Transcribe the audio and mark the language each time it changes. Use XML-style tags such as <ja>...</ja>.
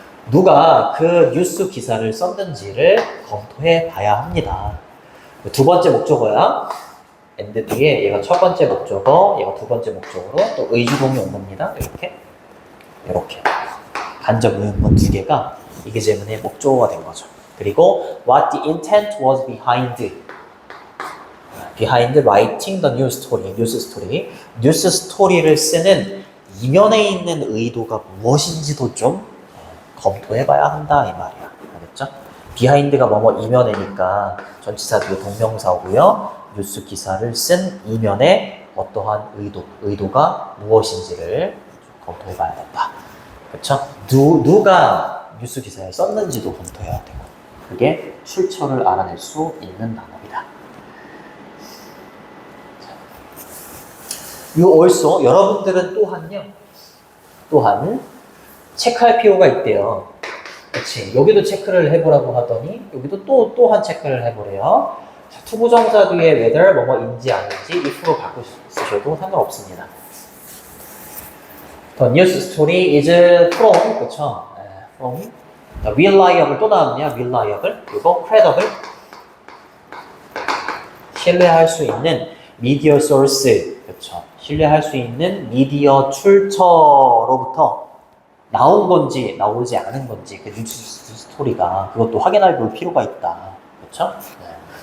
<ko>누가 그 뉴스 기사를 썼는지를 검토해 봐야 합니다. 두 번째 목적어야. and 뒤에 얘가 첫 번째 목적어, 얘가 두 번째 목적어로 또 의주동이 온 겁니다. 이렇게. 간접 의문문 두 개가 이게 질문의 목적어가 된 거죠.</ko> <en>그리고 what the intent was behind writing the news story,</en> <ko>뉴스 스토리. 뉴스 스토리를 쓰는 이면에 있는 의도가 무엇인지도 좀 검토해봐야 한다 이 말이야. 알겠죠? behind가 뭐뭐 이면에니까 전치사 뒤에 동명사고요. 뉴스 기사를 쓴 이면에 어떠한 의도가 무엇인지를 검토해봐야 된다. 그렇죠? 누가 뉴스 기사에 썼는지도 검토해야 되고 그게 출처를 알아낼 수 있는 방법이다.</ko> <en>You also</en> <ko>여러분들은 또한 체크할 필요가 있대요. 그렇지. 여기도 체크를 해보라고 하더니 여기도 또한 체크를 해보래요. 자, 투부정사 뒤에 whether 뭐뭐인지 아닌지 if로 바꿔 쓰셔도 상관없습니다.</ko> <en>The news story is from</en> <ko>그쵸?</ko> <en>from reliable</en> <ko>또 나왔냐? reliable 그리고 credible 신뢰할 수 있는 media source 그쵸? 신뢰할 수 있는 미디어 출처로부터 나온 건지 나오지 않은 건지 그 뉴스 스토리가 그것도 확인해 볼 필요가 있다. 그렇죠? 네.</ko>